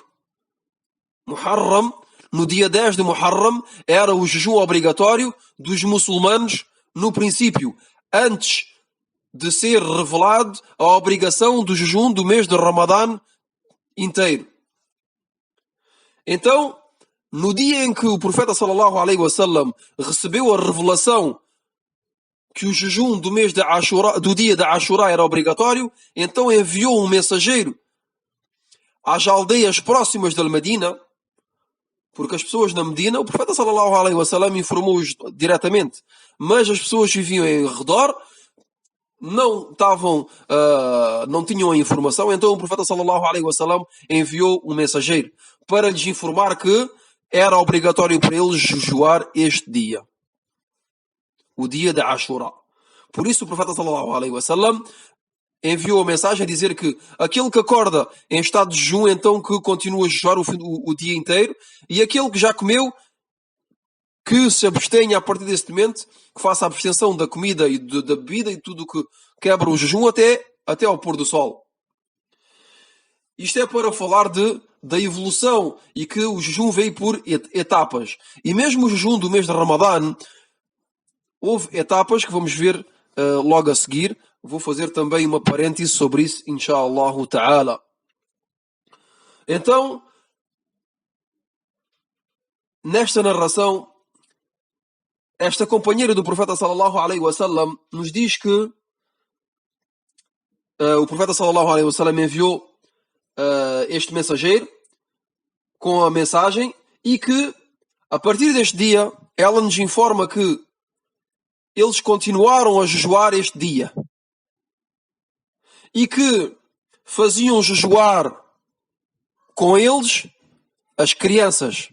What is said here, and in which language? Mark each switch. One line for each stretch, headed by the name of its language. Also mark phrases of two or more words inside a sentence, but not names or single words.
Portuguese: Muharram, no dia 10 de Muharram, era o jejum obrigatório dos muçulmanos no princípio, antes de ser revelado a obrigação do jejum do mês de Ramadã inteiro. Então, no dia em que o profeta
Arabic: صلى الله عليه وسلم
Portuguese: recebeu a revelação que o jejum do mês de Ashura, do dia de Ashura era obrigatório, então enviou um mensageiro às aldeias próximas da Medina, porque as pessoas na Medina, o profeta
Arabic: صلى الله عليه وسلم
Portuguese: informou-os diretamente, mas as pessoas que viviam em redor não tinham a informação, então o profeta
Arabic: صلى الله عليه وسلم
Portuguese: enviou um mensageiro para lhes informar que era obrigatório para eles jejuar este dia, o dia de Ashura. Por isso o profeta
Arabic: صلى الله عليه وسلم
Portuguese: enviou a mensagem a dizer que aquele que acorda em estado de jejum, então que continua a jejuar o dia inteiro, e aquele que já comeu, que se abstenha a partir desse momento, que faça a abstenção da comida e da bebida e tudo o que quebra o jejum até ao pôr do sol. Isto é para falar da evolução e que o jejum veio por etapas. E mesmo o jejum do mês de Ramadã, houve etapas que vamos ver logo a seguir. Vou fazer também uma parêntese sobre isso,
Arabic: إن شاء الله تعالى.
Portuguese: Então, nesta narração, esta companheira do profeta
Arabic: صلى الله عليه وسلم
Portuguese: nos diz que o profeta
Arabic: صلى الله عليه وسلم
Portuguese: enviou este mensageiro com a mensagem e que, a partir deste dia, ela nos informa que eles continuaram a jejuar este dia e que faziam jejuar com eles as crianças.